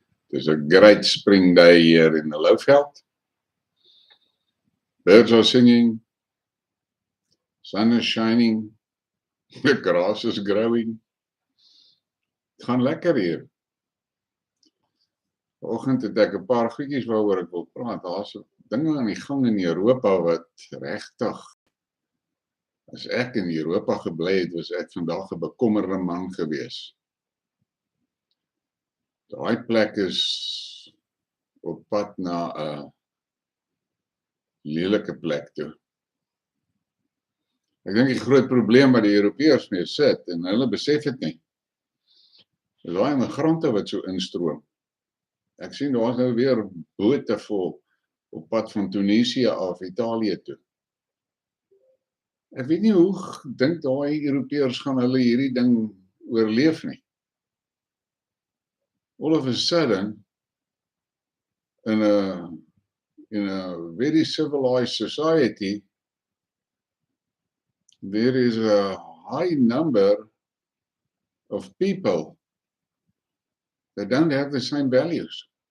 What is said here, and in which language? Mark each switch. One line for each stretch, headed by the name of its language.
English: There's a great spring day here in the Lowveld. Birds are singing, sun is shining, the grass is growing.
Afrikaans: Het gaan lekker hier. Vanoggend het ek 'n paar goedjies waaroor ek wil praat. Daar's dinge aan die gang in Europa wat regtig, as ek in Europa gebly het, was ek vandag 'n bekommerde man gewees. Daai plek is op pad na 'n lelike plek toe. Ek dink die groot probleem wat die Europeërs mee sit, en hulle besef dit nie, is daai immigrante wat so instroom. Ek sien daar's nou weer bote vol op pad van Tunesië af Italië toe. Ek weet nie hoe dink daai Europeërs gaan hulle hierdie ding oorleef nie.
English: All of a sudden, in a very civilized society, there is a high number of people that don't have the same values.